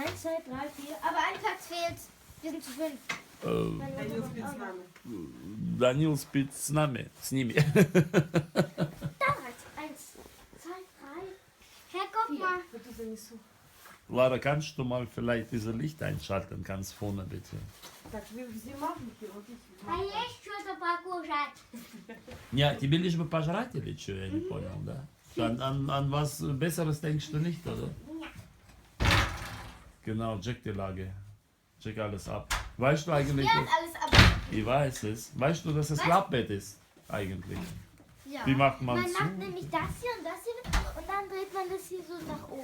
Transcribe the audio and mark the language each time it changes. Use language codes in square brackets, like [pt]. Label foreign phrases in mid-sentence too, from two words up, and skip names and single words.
[de] 2, 3, 4. Aber ein Platz fehlt. Wir sind zu 5. Daniel Spitzname. Daniel spielt [ru] с нами, с ними. [de] Da reicht 1, 2, 3. Herr, guck mal. [ru] Вот это несу. [de] Lara, kannst du mal vielleicht dieses Licht einschalten, ganz vorne bitte? [ru] Так, вы взимавники, вот эти. А есть что-то покушать? Ja, тебе лишь бы пожрать или что, я не понял, да? [de] An was Besseres denkst du nicht, oder? Genau, check die Lage. Check alles ab. Weißt du eigentlich, Ja, alles ab. ich weiß es. Weißt du, dass es Klappbett ist, eigentlich? Ja. Wie macht man Man zu? macht nämlich das hier und das hier und dann dreht man das hier so nach oben.